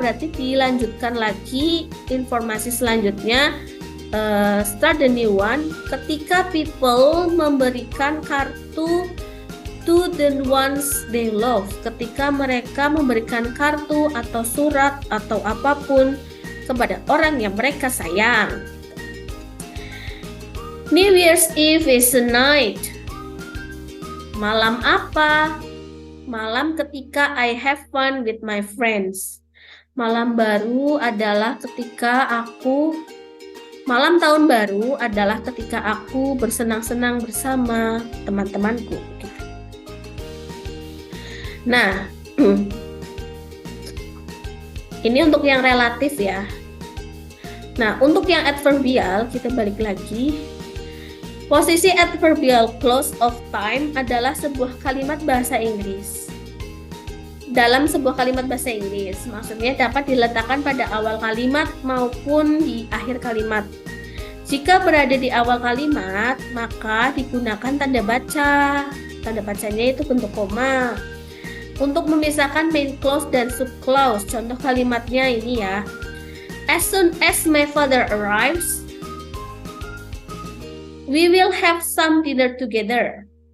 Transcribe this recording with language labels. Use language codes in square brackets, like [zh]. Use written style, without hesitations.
[id] Berarti dilanjutkan lagi informasi selanjutnya, [en] start the new one, [id] ketika people memberikan kartu [en] to the ones they love, [id] ketika mereka memberikan kartu atau surat atau apapun kepada orang yang mereka sayang. [en] New Year's Eve is a night. [id] Malam apa? Malam ketika [en] I have fun with my friends. [id] Malam baru adalah ketika malam tahun baru adalah ketika aku bersenang-senang bersama teman-temanku. Nah, ini untuk yang relatif ya. Nah, untuk yang adverbial, kita balik lagi. Posisi adverbial clause of time adalah sebuah kalimat bahasa Inggris. Dalam sebuah kalimat bahasa Inggris, maksudnya dapat diletakkan pada awal kalimat maupun di akhir kalimat. Jika berada di awal kalimat, maka digunakan tanda baca. Tanda bacanya itu bentuk koma. Untuk memisahkan main clause dan subclause, contoh kalimatnya ini ya. [en] As soon as my father arrives, we will have some dinner together.